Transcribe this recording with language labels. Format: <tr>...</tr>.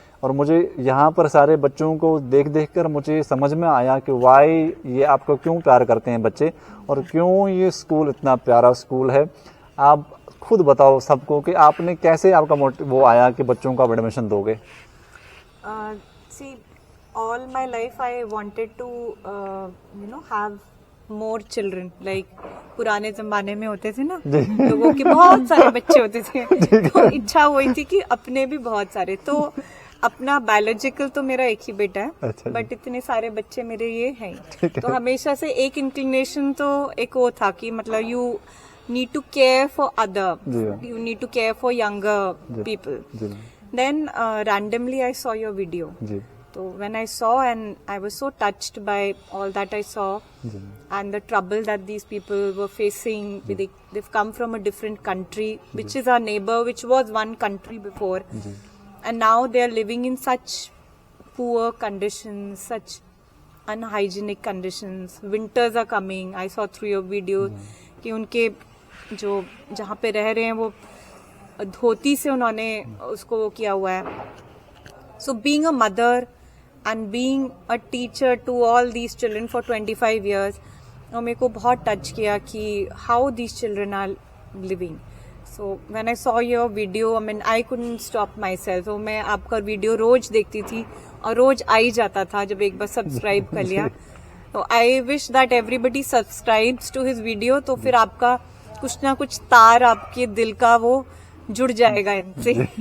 <hi>और मुझे यहाँ पर सारे बच्चों को देख देख कर मुझे समझ में आया कि वाई ये आपको क्यों प्यार करते हैं बच्चे और क्यों ये स्कूल इतना प्यारा स्कूल है। आप खुद बताओ सबको कि आपने कैसे आपका वो आया कि बच्चों को आप एडमिशन दोगे।</hi> <en>See, all my life I wanted to have more children.</en> <hi>Like पुराने जमाने में होते थे ना, लोगों के बहुत सारे बच्चे होते थे, तो इच्छा हुई थी कि अपने भी बहुत सारे। तो अपना बायोलॉजिकल तो मेरा एक ही बेटा है, अच्छा बट इतने सारे बच्चे मेरे ये हैं। तो हमेशा से एक इंक्लिनेशन तो एक वो था कि मतलब</hi> <en>You need to care for other, you need to care for younger people. Then randomly I saw your video. So when I saw, and I was so touched by all that I saw and the trouble that these people were facing. They've come from a different country, which is our neighbor, which was one country before. And now they are living in such poor conditions, such unhygienic conditions. Winters are coming. I saw through your video</en> <hi>कि उनके जो जहाँ पे रह रहे हैं वो धोती से उन्होंने उसको वो किया हुआ है।</hi> <en>So being a mother and being a teacher to all these children for 25 years,</en> <hi>और मेरे को बहुत टच किया कि</hi> <en>how these children are living. So when I saw your video, I mean I couldn't stop myself.</en> <hi>So मैं आपका video रोज देखती थी और रोज आ ही जाता था जब एक बार सब्सक्राइब कर लिया।</hi> <en>तो I wish that everybody subscribes to his video,</en> <hi>तो फिर आपका कुछ ना कुछ तार आपके दिल का वो जुड़ जाएगा इनसे।</hi>